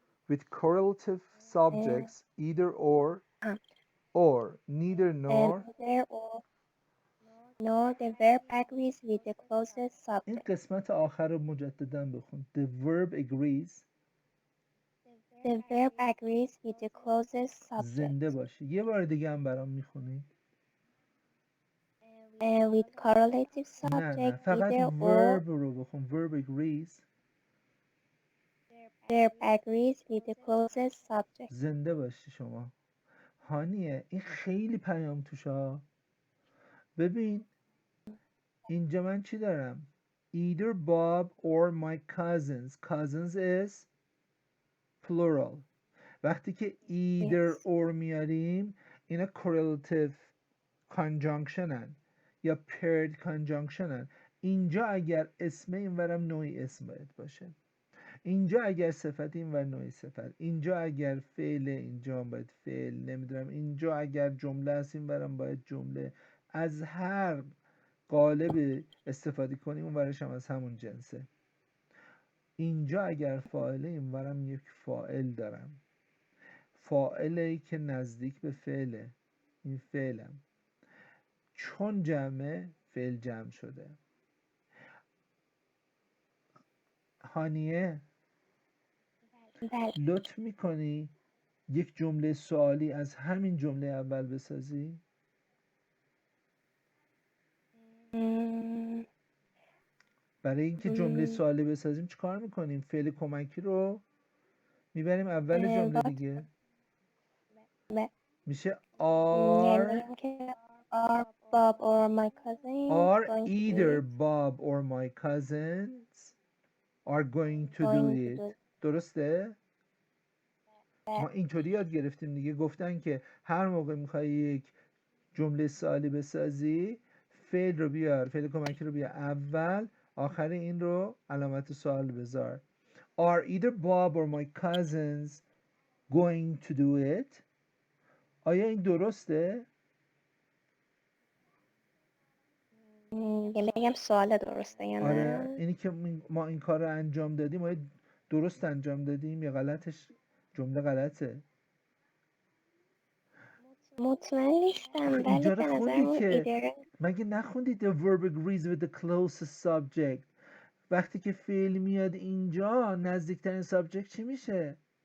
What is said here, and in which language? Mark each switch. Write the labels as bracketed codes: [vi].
[en] With correlative subjects, either or neither nor. Neither or nor the verb agrees with the closest [fa] این [en] subject. [fa] قسمت آخر رو مجددا بخون. [en] The verb agrees. The verb agrees with the closest subject. [fa] زنده باشی. یه بار دیگه هم برام میخونی. [en] With correlative [fa] نه [en] subject, [fa] فقط [en] either or [fa] verb رو بخون. [en] Verb agrees. verb agrees with the closest subject. [fa] زنده باشی شما. هانیه این خیلی پیام توش ها. ببین اینجا من چی دارم؟ [en] Either Bob or my cousins. Cousins is plural. [fa] وقتی که either [en] Yes. [fa] or میاریم اینا correlative conjunction هن یا paired conjunction هن. اینجا اگر اسم اینورم نوعی اسم باید باشه. اینجا اگر صفت اینور نوعی صفت. اینجا اگر فعل اینجا باید فعل. نمیدونم اینجا اگر جمله است اینورم باید جمله. از هر قالب استفاده کنیم اونورش هم از همون جنسه. اینجا اگر فاعله اینورم یک فاعل دارم. فاعلی که نزدیک به فعله. این فعلم. چون جمعه فعل جمع شده. هانیه بله. لطف میکنی یک جمله سوالی از همین جمله اول بسازی؟ م، برای اینکه جمله سوالی بسازیم چیکار میکنیم؟ فعل کمکی رو میبریم اول جمله دیگه. ب- میشه یعنی [en] are [fa] اینکه [en] are Bob or my cousin are going to do either it. Bob or my cousins are going to do Going to do it. it. [fa] درسته؟ بله. ما اینطوری یاد گرفتیم دیگه. گفتن که هر موقع میخوای یک جمله سوالی بسازی فعل رو بیار، فعل کمکی رو بیار اول، آخر این رو علامت سوال بذار. [en] Are either Bob or my cousins going to do it? [fa] آیا این درسته؟ یعنی بگم سوال درسته یا نه؟ آره اینی که ما این کار رو انجام دادیم آیا درست انجام دادیم یا غلطش جمله غلطه؟ مطمئن نیستم آخه ولی اینجا رو به خوندی نظرمون که ایدر مگه نخوندید [en] the verb agrees with the closest subject. [fa] وقتی که فعل میاد اینجا نزدیکترین سابجکت چی میشه؟